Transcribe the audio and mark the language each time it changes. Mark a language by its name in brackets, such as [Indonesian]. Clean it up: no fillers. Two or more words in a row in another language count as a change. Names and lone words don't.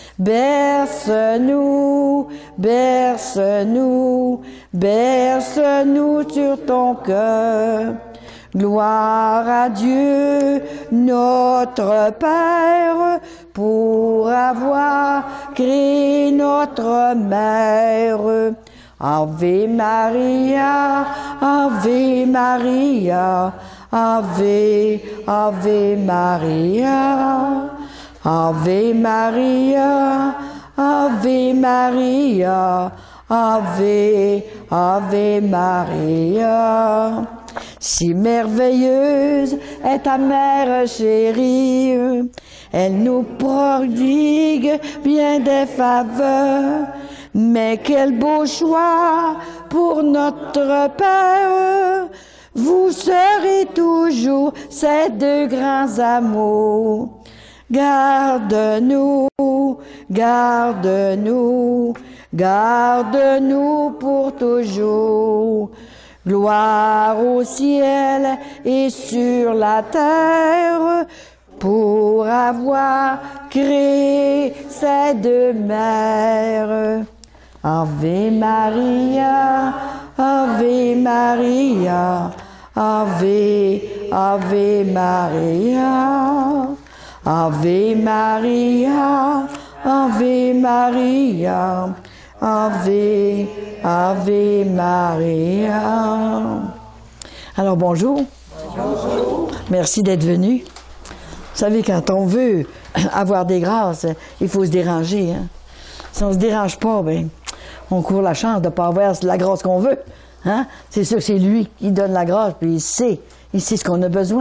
[French] Berce-nous, berce-nous, berce-nous sur ton cœur. Gloire à Dieu, notre Père, pour avoir créé notre mère. [Latin] Ave Maria, Ave Maria, Ave, Ave Maria, Ave Maria, Ave Maria, Ave, Ave Maria. [French] Si merveilleuse est ta mère chérie, elle nous prodigue bien des faveurs, mais quel beau choix pour notre Père. Vous serez toujours ces 2 grands amours. Garde-nous, garde-nous, garde-nous pour toujours. Gloire au ciel et sur la terre, pour avoir créé ces 2 mères. [Latin] Ave Maria, Ave Maria, Ave, Ave Maria, Ave Maria, Ave Maria, Ave, Ave Maria. [French] Alors bonjour. Bonjour. Merci d'être venu. Vous savez, quand on veut avoir des grâces, il faut se déranger. Hein? Si on ne se dérange pas, ben, on court la chance de ne pas avoir la grâce qu'on veut. Hein? C'est sûr que c'est lui qui donne la grâce, puis il sait ce qu'on a besoin.